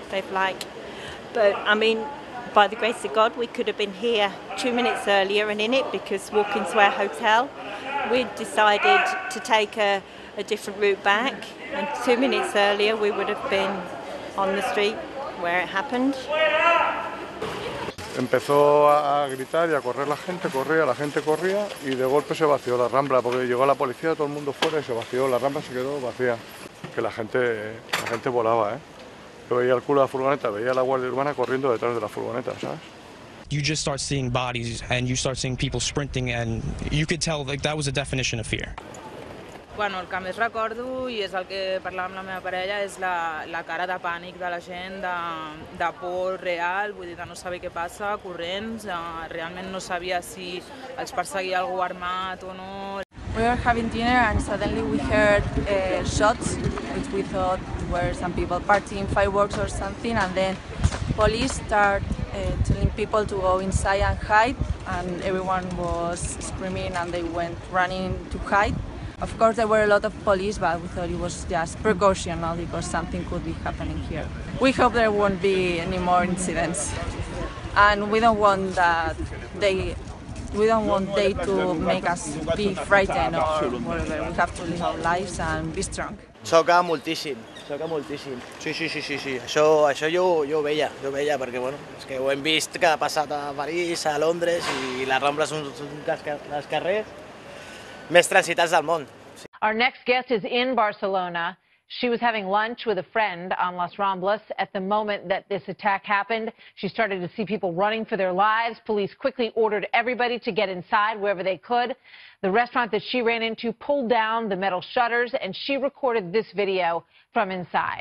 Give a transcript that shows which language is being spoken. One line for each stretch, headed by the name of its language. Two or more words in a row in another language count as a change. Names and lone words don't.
English: But I mean, by the grace of God, we could have been here 2 minutes earlier and in it, because walking to our hotel, we'd decided to take a different route back, and 2 minutes earlier we would have been on the street where it happened.
Spanish: Empezó a gritar y a correr la gente corría y de golpe se vació la Rambla, porque llegó la policía, todo el mundo fuera y se vació, la Rambla se quedó vacía, que la gente volaba, ¿eh? Yo veía el culo de la furgoneta, veía a la Guardia Urbana corriendo detrás de la furgoneta, ¿sabes?
English: You just start seeing bodies and you start seeing people sprinting, and you could tell like that was a definition of fear.
Catalan: Bueno, el que més recordo, i és el que parlava amb la meva parella, és la cara de pànic de la gent, de por real, vull dir, de no saber què passa, corrents, realment no sabia si els perseguia algú armat o no.
English: We were having dinner and suddenly we heard shots, which we thought were some people partying fireworks or something, and then police started telling people to go inside and hide, and everyone was screaming and they went running to hide. Of course there were a lot of police, but we thought it was just precautional because something could be happening here. We hope there won't be any more incidents, and we don't want they to make us be frightened or whatever. We have to live our lives and be strong.
Catalan: Xoca moltíssim. Sí. Això jo ho veia, perquè bueno, és que ho hem vist que ha passat a París, a Londres, i les Rambles són els carrers més transitats del món.
English: Our next guest is in Barcelona. She was having lunch with a friend on Las Ramblas at the moment that this attack happened. She started to see people running for their lives. Police quickly ordered everybody to get inside wherever they could. The restaurant that she ran into pulled down the metal shutters, and she recorded this video from inside.